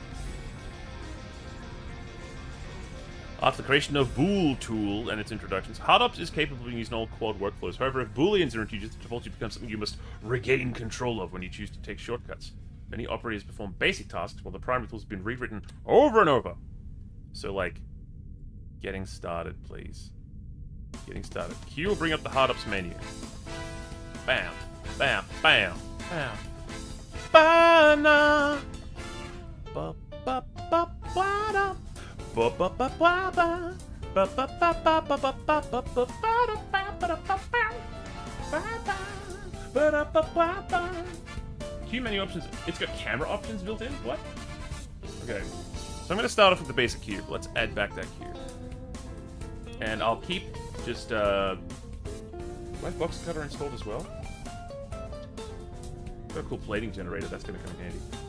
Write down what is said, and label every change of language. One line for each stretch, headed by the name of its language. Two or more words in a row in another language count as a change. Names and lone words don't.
English: After the creation of Bool tool and its introductions, HardOps is capable of being used in all quad workflows. However, if Booleans are introduced, the topology becomes something you must regain control of when you choose to take shortcuts. Many operators perform basic tasks while the primary tools have been rewritten over and over. So, like, getting started, please. Getting started. Q will bring up the HardOps menu. Bam, bam, bam, bam. Ba-na. Ba-ba-ba-ba-da. Ba-ba-ba-ba-ba. Ba-ba-ba-ba-ba. Q menu options. It's got camera options built in? What? Okay. So I'm going to start off with the basic cube. Let's add back that cube. And I'll keep just, do I have box cutter installed as well? Got a cool plating generator, that's going to come in handy.